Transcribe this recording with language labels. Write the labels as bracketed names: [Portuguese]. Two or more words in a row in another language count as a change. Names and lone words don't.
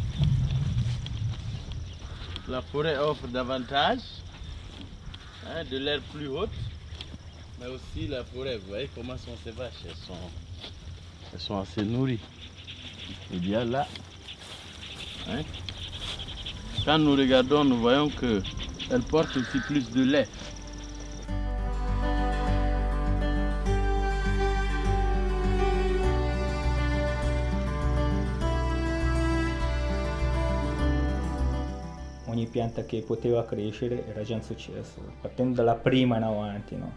[French] La forêt offre davantage hein, de l'air plus haute, mais aussi la forêt, vous voyez comment sont ces vaches, elles sont assez nourries. Et bien là, hein, quand nous regardons, nous voyons qu'elles portent aussi plus de lait. [Italian] Ogni pianta che poteva crescere era già un successo, partendo dalla prima in avanti, no?